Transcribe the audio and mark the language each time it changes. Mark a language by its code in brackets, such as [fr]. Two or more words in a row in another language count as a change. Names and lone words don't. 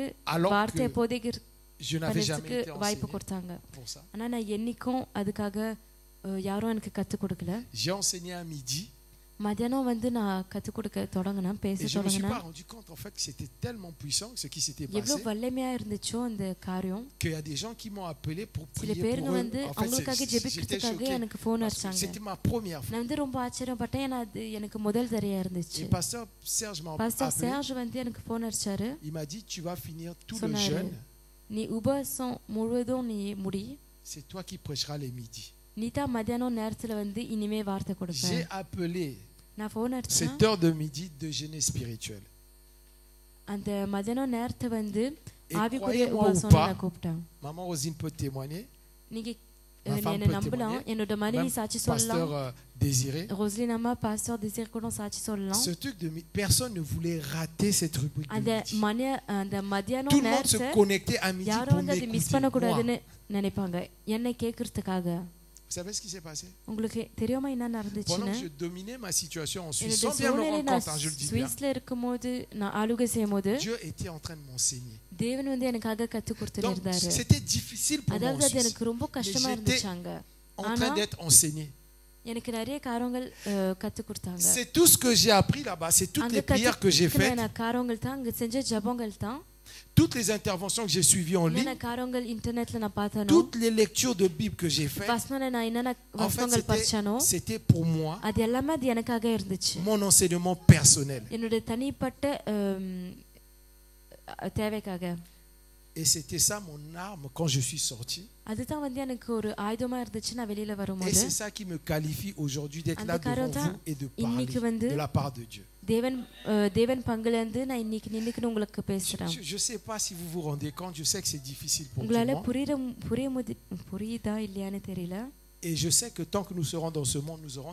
[fr] alors [ta] வார்த்தை [fr] que [ta] போதைக்கு [fr] je n'avais jamais [ta] பண்ணதுக்கு [fr] été [ta] வாய்ப்பு [fr] enseigné [ta] கொடுத்தாங்க. [fr] pour ça. [ta] ஆனா நான் என்னைக்கும் அதுக்காக யாரும் எனக்கு கத்து கொடுக்கல. [fr] J'ai enseigné à midi [ta] மத்தியானம் வந்து நான் கத்து கொடுக்க தொடங்கினேன், பேச [fr] et je ne me suis pas [ta] தொடங்கினேன். [fr] rendu compte en fait que c'était tellement puissant ce qui s'était [ta] எவ்வளவு [fr] passé [ta] வல்லமையா இருந்துச்சோ அந்த காரியம். [fr] qu'il y a des gens qui m'ont appelé pour [ta] சில [fr] prier [ta] பேருங்க [fr] pour eux. [ta] வந்து [fr] En fait, [ta] அவங்களுக்காக [fr] j'étais [ta] ஜெபிக்கிறதுக்காக [fr] choqué [ta] எனக்கு போன் [fr] parce que [ta] அடிச்சாங்க. [fr] c'était ma première fois. [ta] நான் வந்து ரொம்ப ஆச்சரியப்பட்டேன், ஏன்னா அது எனக்கு முதல் தரையா இருந்துச்சு. [fr] Et Pasteur Serge m'a [ta] பாஸ்டர் [fr] appelé. [ta] சேர்ஜ் வந்து எனக்கு போன் அடிச்சாரு. [fr] Il m'a dit tu vas finir tout le [ta] சொன்னாரு, [fr] jeûne. [ta] நீ உபவாசம் முழுவதும் நீ முடி, [fr] C'est toi qui prêcheras les midis. [ta] நீ தான் மத்தியானம் நேரத்துல வந்து இனிமே வார்த்தை கொடுப்பேன். [fr] J'ai appelé [ta] நான் போன் அடிச்சேன். [fr] cette heure de midi de jeûne spirituel. [ta] அந்த மத்தியானம் நேரத்தை வந்து [fr] Et [ta] ஆவிக்குரிய [fr] croyez-moi ou [ta] உபவாசம் [fr] pas, [ta] நான் கூப்பிட்டேன். [fr] Maman Rosine peut témoigner, [ta] நீங்க [fr] Ma femme [ta] என்ன [fr] peut [ta] நம்பலாம், [fr] témoigner. [ta] என்னோட மனைவி [fr] même [ta] சாட்சி [fr] Pasteur [ta] சொல்லலாம், [fr] Désiré. [ta] ரோஸ்லின் அம்மா பாஸ்டர் டிசைர் கூட சாட்சி சொல்லலாம். [fr] Ce truc de personne ne voulait rater cette rubrique de [ta] அந்த [fr] midi. [ta] அந்த [fr] Tout [ta] மத்தியானம் [fr] le monde se [ta] நேரத்தை [fr] connectait à midi [ta] யாரும் [fr] pour [ta] வந்து அதை மிஸ் [fr] m'écouter. [ta] பண்ணக்கூடாதுன்னு [fr] Moi. [ta] நினைப்பாங்க, என்னை கேட்கறதுக்காக. [fr] Vous savez ce qui s'est passé? [ta] உங்களுக்கு தெரியுமா என்ன [fr] Pendant [ta] நடந்துச்சுன்னு? [fr] que je dominais ma situation en Suisse, [ta] என்னுடைய [fr] sans bien me [ta] சூழ்நிலை [fr] rendre [ta] நான் [fr] compte, hein, je le dis bien, [ta] சுவிஸ்ல இருக்கும்போது நான் ஆளுகை செய்யும் போது [fr] Dieu était en train de m'enseigner. [ta] தேவன் வந்து எனக்காக கத்து கொடுத்துட்டு [fr] Donc [ta] இருந்தாரு. [fr] c'était difficile pour moi [ta] அதாவது [fr] en [ta] அது [fr] Suisse, [ta] எனக்கு ரொம்ப கஷ்டமா [fr] j'étais [ta] இருந்துச்சாங்க. [fr] en train d'être enseigné. [ta] எனக்கு நிறைய காரியங்கள் கத்து கொடுத்தாங்க. [fr] C'est tout ce que j'ai appris là-bas, c'est toutes [ta] அங்க [fr] les prières que j'ai faites, [ta] கத்துக்கின காரியங்கள் தான், அங்க செஞ்ச ஜெபங்கள் தான், [fr] toutes les interventions que j'ai suivies en ligne, [ta] என்னென்ன காரியங்கள் இன்டர்நெட்ல நான் பார்த்தனோ, [fr] toutes les lectures de Bible que j'ai faites. [ta] வசனம் நான் என்னென்ன [fr] En fait, [ta] வசனங்கள் படிச்சனோ [fr] c'était pour moi [ta] அது எல்லாமே அது எனக்காக இருந்துச்சு. [fr] mon enseignement personnel. [ta] என்னுடைய தனிப்பட்ட தேவைக்காக. [fr] Et c'était ça mon arme quand je suis sorti. [ta] அதுதான் வந்து எனக்கு ஒரு ஆயுதமா இருந்துச்சு நான் வெளியில [fr] Et [ta] வரும்போது. [fr] c'est ça qui me qualifie aujourd'hui d'être [ta] அந்த [fr] là devant [ta] காரியம்தான் [fr] vous et de [ta] இன்னைக்கு [fr] parler [ta] வந்து [fr] de la part de Dieu. [ta] தேவன் பங்குல இருந்து நான் இன்னைக்கு நின்னுக்கிட்டு உங்களுக்கு பேசுறேன். [fr] Je ne sais pas si vous vous rendez compte, je sais que c'est difficile pour tout le [ta] உங்களால [fr] monde. [ta] புரியுதா இல்லையான்னு தெரியல. [fr] Et je sais que tant que nous serons dans ce monde, nous aurons